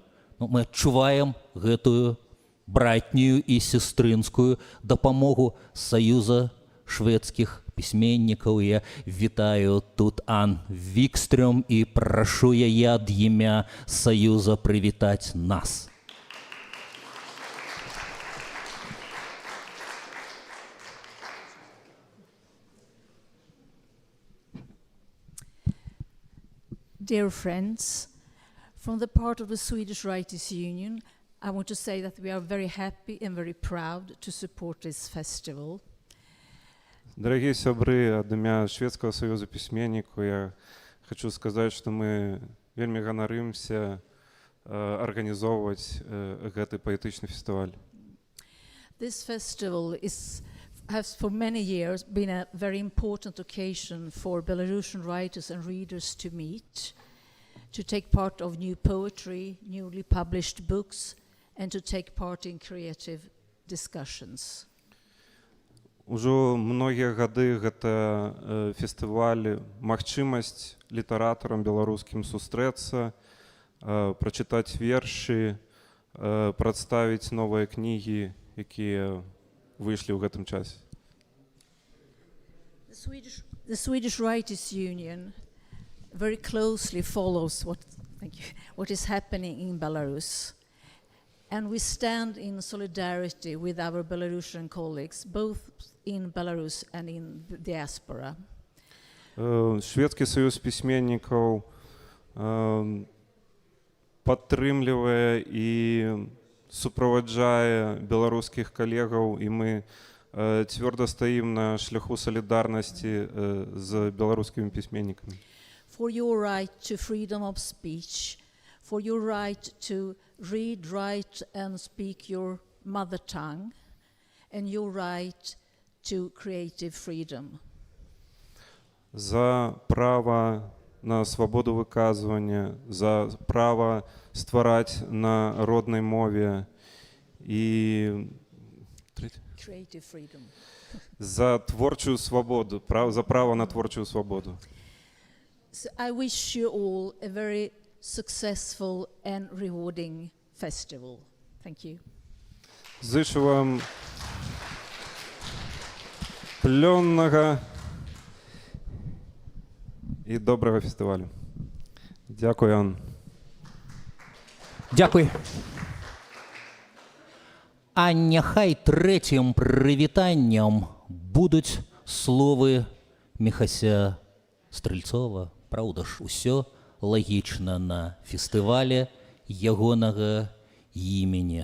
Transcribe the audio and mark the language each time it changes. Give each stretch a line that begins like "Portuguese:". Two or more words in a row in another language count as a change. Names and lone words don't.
Belarusian: Мы адчуваем гэтую братнюю і сестрынскую дапамогу Саюза шведскіх пісьменнікаў. Я вітаю тут Ан Вікстрём і прашу яе ад імя Саюза прывітаць нас.
English: Dear friends, from the part of the Swedish Writers' Union, I want to say that we are very happy and very proud to support this festival.
Belarusian: Дорогие сябры, ад імя Шведскага саюза пісьменнікаў я хочу сказаць, што мы вельмі ганарымся арганізоўваць гэты паэтычны фестываль.
English: This festival has for many years been a very important occasion for Belarusian writers and readers to meet, to take part of new poetry, newly published books, and to take part in creative discussions.
Belarusian: Ужо многія гады гэта фестываль, магчымасць літаратарам беларускім сустрэцца, прачытаць вершы, прадставіць новыя кнігі, якія выйшлі ў гэтым часе.
English: The Swedish Writers' Union very closely follows what is happening in Belarus. And we stand in solidarity with our Belarusian colleagues, both in Belarus and in the diaspora.
Belarusian: Шведскі саюз пісьменнікаў падтрымлівае і суправаджае беларускіх калегаў, і мы цвёрда стаім на шляху салідарнасці з беларускімі пісьменнікамі.
English: For your right to freedom of speech, for your right to read, write and speak your mother tongue, and your right to creative freedom.
Belarusian: За права на свабоду выказвання, за права ствараць на роднай мове і
English: Creative freedom.
Belarusian: За творчую свабоду, за права на творчую свабоду.
English: So I wish you all a very successful and rewarding festival. Thank you.
Belarusian: Зычу вам плённага і добрага фестывалю. Дзякуй, Ан. Дзякуй. А няхай трэцім прывітаннем будуць словы Міхася Стрэльцова, праўда ж, усё лагічна на фестывале ягонага імені.